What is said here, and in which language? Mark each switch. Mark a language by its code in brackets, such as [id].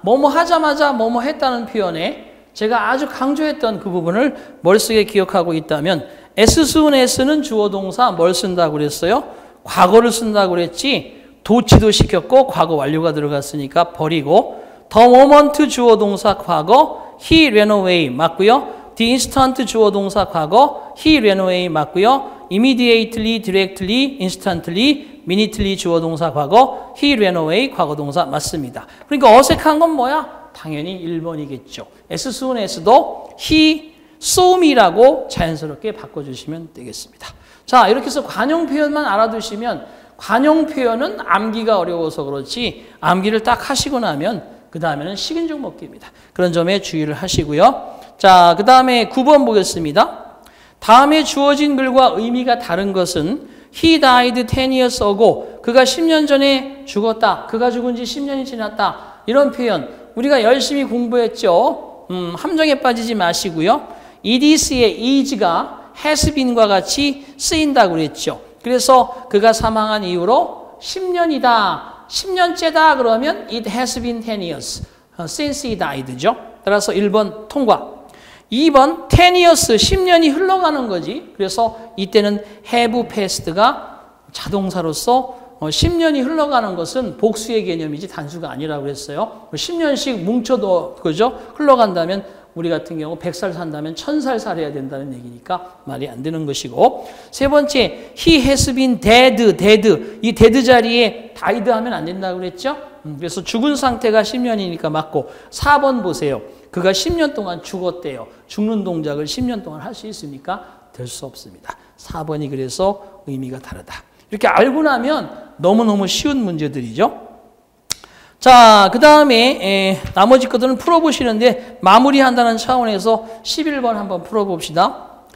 [ko] 뭐뭐 하자마자 뭐뭐 했다는 표현에 제가 아주 강조했던 그 부분을 머릿속에 기억하고 있다면 as soon as는 주어 동사 뭘 쓴다고 그랬어요? 과거를 쓴다고 그랬지. 도치도 시켰고 과거 완료가 들어갔으니까 버리고 the moment 주어 동사 과거 [en] he ran away [ko] 맞고요. the instant 주어 동사 과거 [en] he ran away [ko] 맞고요. immediately, directly, instantly, minutely 주어 동사 과거 [en] he ran away [ko] 과거 동사 맞습니다. 그러니까 어색한 건 뭐야? 당연히 1번이겠죠. as soon as도 [en] he saw me [ko] 라고 자연스럽게 바꿔주시면 되겠습니다. 자, 이렇게 해서 관용 표현만 알아두시면 관용 표현은 암기가 어려워서 그렇지 암기를 딱 하시고 나면 그 다음에는 식인종 먹기입니다. 그런 점에 주의를 하시고요. 자, 그 다음에 9번 보겠습니다. 다음에 주어진 글과 의미가 다른 것은 [en] He died 10 years ago. [ko] 그가 10년 전에 죽었다. 그가 죽은 지 10년이 지났다. 이런 표현 우리가 열심히 공부했죠. 함정에 빠지지 마시고요. edc의 is가 has been과 같이 쓰인다고 그랬죠. 그래서 그가 사망한 이후로 10년이다. 10년째다 그러면 [en] it has been 10 years since he died죠. [ko] 따라서 1번 통과. 2번 10 years 10년이 흘러가는 거지. 그래서 이때는 [en] have passed [ko] 가 자동사로서 10년이 흘러가는 것은 복수의 개념이지 단수가 아니라고 그랬어요. 10년씩 뭉쳐도 그죠? 흘러간다면 우리 같은 경우 100살 산다면 1000살 살아야 된다는 얘기니까 말이 안 되는 것이고. 세 번째, [en] he has been dead. [ko] 이 dead 자리에 died 하면 안 된다고 그랬죠? 그래서 죽은 상태가 10년이니까 맞고. 4번 보세요. 그가 10년 동안 죽었대요. 죽는 동작을 10년 동안 할 수 있습니까? 될 수 없습니다. 4번이 그래서 의미가 다르다. 이렇게 알고 나면 너무너무 쉬운 문제들이죠. 자, 그 다음에 나머지 것들은 풀어보시는데 마무리한다는 차원에서 11번 한번 풀어봅시다.